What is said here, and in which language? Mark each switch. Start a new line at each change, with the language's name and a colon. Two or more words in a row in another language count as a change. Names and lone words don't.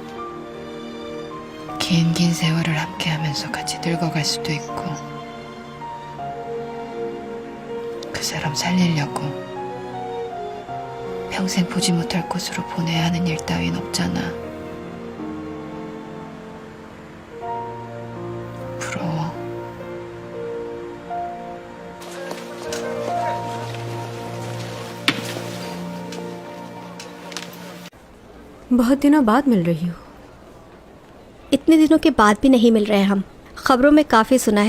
Korean: 긴 세월을 함께하면서 같이 늙어갈 수도 있고. 그 사람 살리려고 평생 보지 못할 곳으로 보내야 하는 일 따윈 없잖아. 부러워.
Hindi: बहुत दिनों बाद मिल रही हो। इतने दिनों के बाद भी नहीं मिल रहे हम। खबरों में काफ़ी सुना है